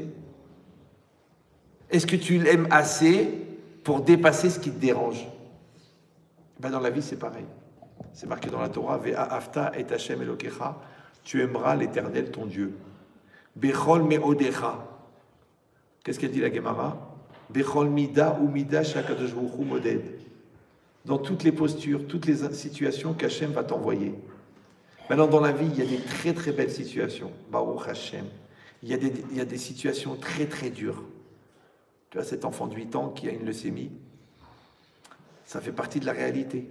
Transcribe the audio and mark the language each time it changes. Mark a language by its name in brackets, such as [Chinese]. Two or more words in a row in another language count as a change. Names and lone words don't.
[French] Est-ce que tu l'aimes assez pour dépasser ce qui te dérange? Ben dans la vie, c'est pareil. C'est marqué dans la Torah, [Hebrew] ואהבת את השם אלוהיך, [French] tu aimeras l'Éternel ton Dieu. [Hebrew] בכל מאודך. [French] Qu'est-ce qu'elle dit la Gemara? [Hebrew] בכל מידה ומידה שהקדוש ברוך הוא מודד. [French] Dans toutes les postures, toutes les situations qu'Hachem va t'envoyer. Maintenant, dans la vie, il y a des très très belles situations. [Hebrew] ברוך השם. [French] Il y a des situations très très dures. Tu vois, cet enfant de 8 ans qui a une leucémie, ça fait partie de la réalité.